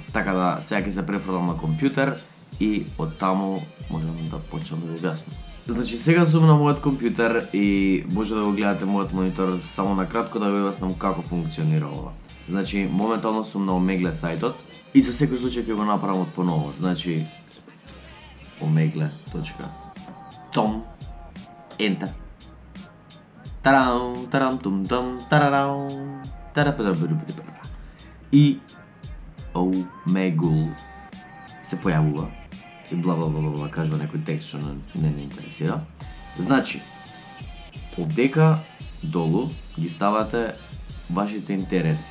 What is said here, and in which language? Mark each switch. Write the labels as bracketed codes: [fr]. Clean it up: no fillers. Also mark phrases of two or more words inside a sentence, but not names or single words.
[mk] Така да сега ќе се префрлам на компјутер и од таму можам да почнам да ви објаснам. Значи сега сум на мојот компјутер и може да го гледате мојот монитор, само на кратко да ви објаснам како функционира ова. Значи моментално сум на Омегле сајтот и за секој случај ќе го направам од поново. Значи omegle.com Enter. Тарам, тарам, тум тум, тарарам, тарападабрубрубрубра. И Omegle се појавува и бла бла бла бла кажува некој текст што не интересира. Значи, овдека долу ги ставате вашите интереси.